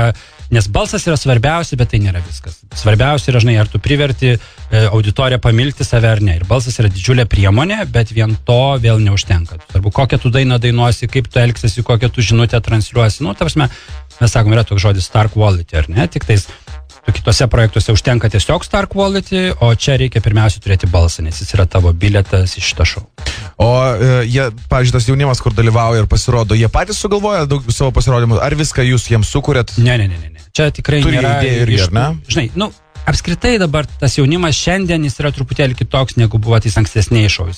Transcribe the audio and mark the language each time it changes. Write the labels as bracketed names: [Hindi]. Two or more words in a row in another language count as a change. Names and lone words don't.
[Lithuanian] Nes balsas yra svarbiausia, bet tai nėra viskas. Svarbiausia yra, žinai, ar tu priverti auditoriją pamilti save ar ne. Ir balsas yra didžiulė priemonė, bet vien to vėl neužtenka. Svarbu, kokią tu dainą dainuosi, kaip tu elgsiesi, kokią tu žinutę transliuosi. Ta prasme, mes sakom, yra toks žodis [English] star quality, [Lithuanian] ar ne? Tik tais kitose projektuose užtenka tiesiog [English] star quality, [Lithuanian] o čia reikia pirmiausia turėti balsą, nes jis yra tavo bilietas į šitą šou. O jie, pavyzdžiui, tas jaunimas, kur dalyvauja ir pasirodo, jie patys sugalvoja daug savo pasirodymų, ar viską jūs jiems sukūrėt? Ne. Čia tikrai nėra idėjų irgi, ar ne? Žinai, apskritai dabar tas jaunimas šiandien jis yra truputėlį kitoks, negu buvo tais ankstesniais šovis.